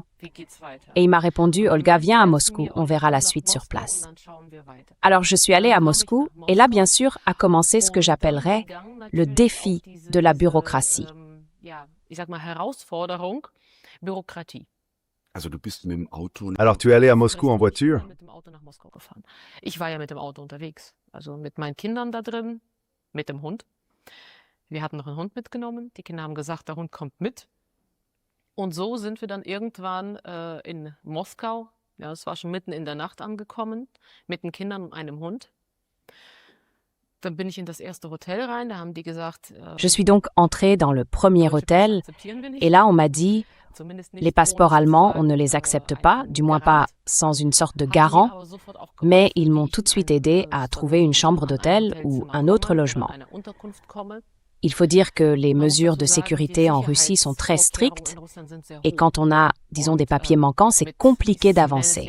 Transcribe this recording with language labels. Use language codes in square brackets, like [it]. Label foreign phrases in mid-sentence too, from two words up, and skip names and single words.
[fr] Et il m'a répondu « Olga, viens à Moscou, on verra la suite sur place. » Alors, je suis allée à Moscou et là, bien sûr, a commencé ce que j'appellerais le défi de la bureaucratie. Alors tu es allé à Moscou en voiture? [de] Ich war ja mit dem Auto unterwegs, also mit meinen Kindern da drin, mit dem Hund. Wir hatten noch einen Hund mitgenommen, die Kinder haben gesagt, der Hund kommt mit. Und so sind wir dann irgendwann in Moskau, ja, es war schon mitten in der Nacht angekommen, mit den Kindern und einem Hund. Dann bin ich in das erste Hotel rein, da haben die gesagt... [fr] Je suis donc entrée dans le premier hôtel et là on m'a dit les passeports allemands, on ne les accepte pas, du moins pas sans une sorte de garant, mais ils m'ont tout de suite aidé à trouver une chambre d'hôtel ou un autre logement. Il faut dire que les mesures de sécurité en Russie sont très strictes et quand on a, disons, des papiers manquants, c'est compliqué d'avancer.